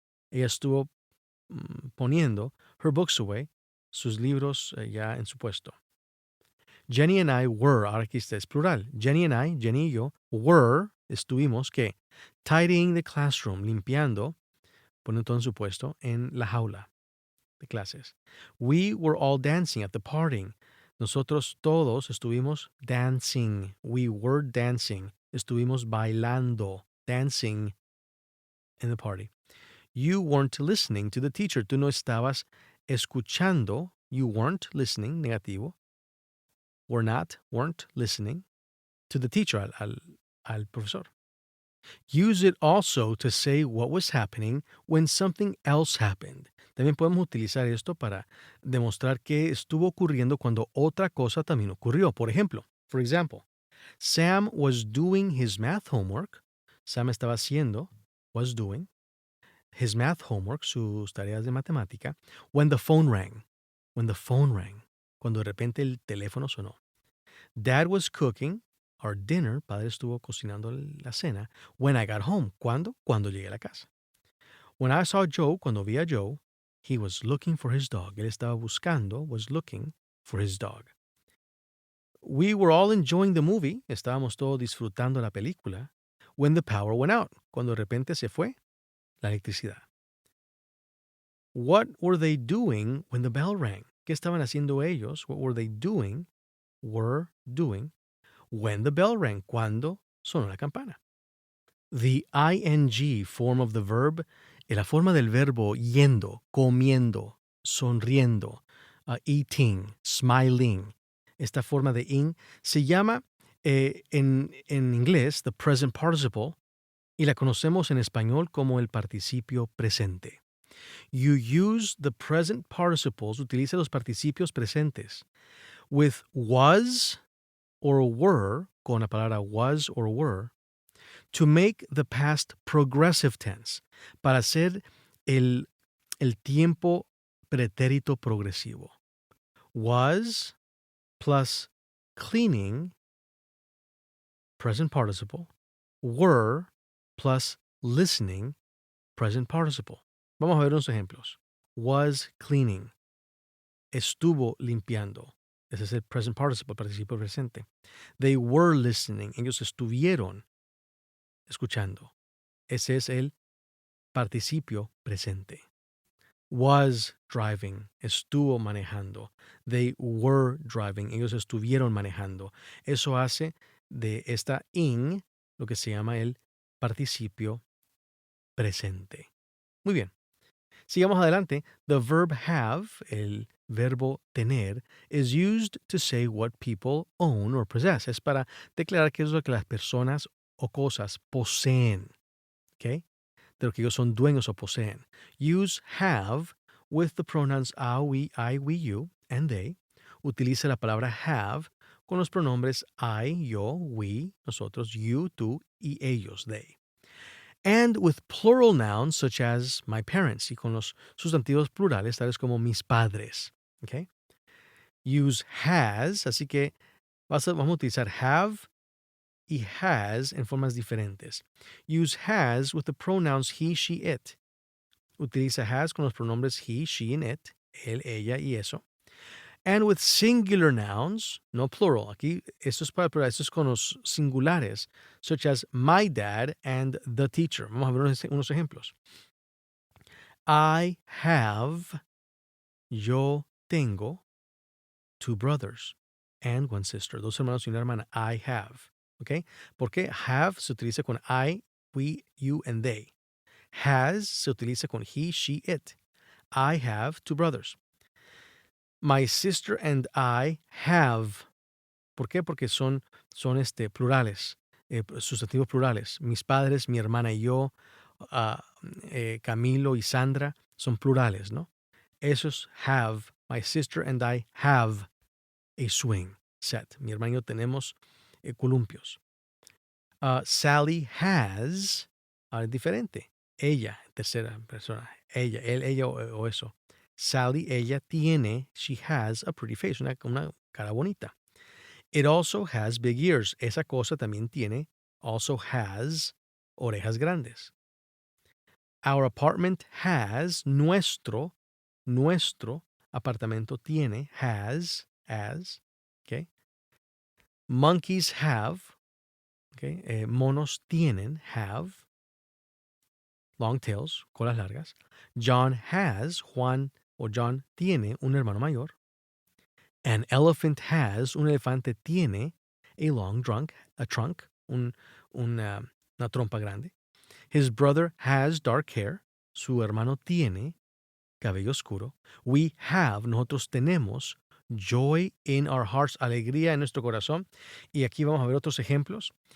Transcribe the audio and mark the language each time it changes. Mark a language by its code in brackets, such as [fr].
[es] Ella estuvo poniendo [en] her books away, [es] sus libros ya en su puesto. [en] Jenny and I were, [es] ahora aquí está, es plural. Jenny y yo, were, estuvimos, ¿qué? [en] Tidying the classroom, [es] limpiando, poniendo todo en su puesto, en la jaula de clases. [en] We were all dancing at the party. [es] Nosotros todos estuvimos dancing. [en] We were dancing. [es] Estuvimos bailando, [en] dancing in the party. You weren't listening to the teacher. [es] Tú no estabas escuchando. [en] You weren't listening, negativo. Were not, weren't listening to the teacher, [es] al profesor. [en] Use it also to say what was happening when something else happened. [es] También podemos utilizar esto para demostrar qué estuvo ocurriendo cuando otra cosa también ocurrió. Por ejemplo, [en] for example, Sam was doing his math homework. [es] Sam estaba haciendo, [en] was doing, his math homework, [es] sus tareas de matemática, [en] when the phone rang. When the phone rang. [es] Cuando de repente el teléfono sonó. [en] Dad was cooking our dinner. [es] Padre estuvo cocinando la cena. [en] When I got home. [es] ¿Cuándo? Cuando llegué a la casa. [en] When I saw Joe, [es] cuando vi a Joe, [en] he was looking for his dog. [es] Él estaba buscando, [en] was looking for his dog. We were all enjoying the movie. [es] Estábamos todos disfrutando la película. [en] When the power went out. [es] Cuando de repente se fue la electricidad. [en] What were they doing when the bell rang? [es] ¿Qué estaban haciendo ellos? [en] What were they doing? Were doing when the bell rang. [es] Cuando sonó la campana. [en] The ing form of the verb, [es] la forma del verbo yendo, comiendo, sonriendo, [en] eating, smiling. [es] Esta forma de ing se llama en inglés [en] the present participle [es] y la conocemos en español como el participio presente. [en] You use the present participles, [es] utiliza los participios presentes [en] with was or were, [es] con la palabra [en] was or were, to make the past progressive tense, [es] para hacer el tiempo pretérito progresivo. [en] Was plus cleaning, present participle, were plus listening, present participle. [es] Vamos a ver unos ejemplos. [en] Was cleaning. [es] Estuvo limpiando. Ese es el present participle, participio presente. [en] They were listening. [es] Ellos estuvieron escuchando. Ese es el participio presente. [en] Was driving. [es] Estuvo manejando. [en] They were driving. [es] Ellos estuvieron manejando. Eso hace de esta ing lo que se llama el participio presente. Muy bien. Sigamos adelante. [en] The verb have, [es] el verbo tener, [en] is used to say what people own or possess. [es] Es para declarar qué es lo que las personas o cosas poseen. ¿Ok? De lo que ellos son dueños o poseen. [en] Use have with the pronouns I, we, you, and they. [es] Utiliza la palabra have con los pronombres I, yo, we, nosotros, you, tú, y ellos, they. [en] And with plural nouns such as my parents, [es] y con los sustantivos plurales tales como mis padres. [en] Okay? Use has, [es] así que vamos a utilizar have y has en formas diferentes. [en] Use has with the pronouns he, she, it. [es] Utiliza has con los pronombres he, she, and it, él, ella y eso. [en] And with singular nouns, [es] no plural. Aquí esto es para plural, esto es con los singulares, [en] such as my dad and the teacher. [es] Vamos a ver unos ejemplos. [en] I have, [es] yo tengo, [en] two brothers and one sister. [es] Dos hermanos y una hermana. I have. ¿Ok? Porque have se utiliza con I, we, you, and they. Has se utiliza con he, she, it. [en] I have two brothers. My sister and I have. [es] ¿Por qué? Porque son plurales, sustantivos plurales. Mis padres, mi hermana y yo, Camilo y Sandra, son plurales, ¿no? Esos have. [en] My sister and I have a swing set. [es] Mi hermano y yo tenemos columpios. Sally has, diferente. Ella, tercera persona. Ella, él, ella o eso. Sally, ella tiene, [en] she has a pretty face, [es] una cara bonita. [en] It also has big ears. [es] Esa cosa también tiene, also has, orejas grandes. [en] Our apartment has, [es] nuestro apartamento tiene, [en] has, as, okay. Monkeys have, okay. [es] Monos tienen, [en] have. long tails, [es] colas largas. [en] John has, [es] Juan o John tiene un hermano mayor. [en] An elephant has, [es] un elefante tiene [en] a long trunk, [es] una trompa grande. [en] His brother has dark hair. [es] Su hermano tiene cabello oscuro. [en] We have, [es] nosotros tenemos [en] joy in our hearts, [es] alegría en nuestro corazón. Y aquí vamos a ver otros ejemplos.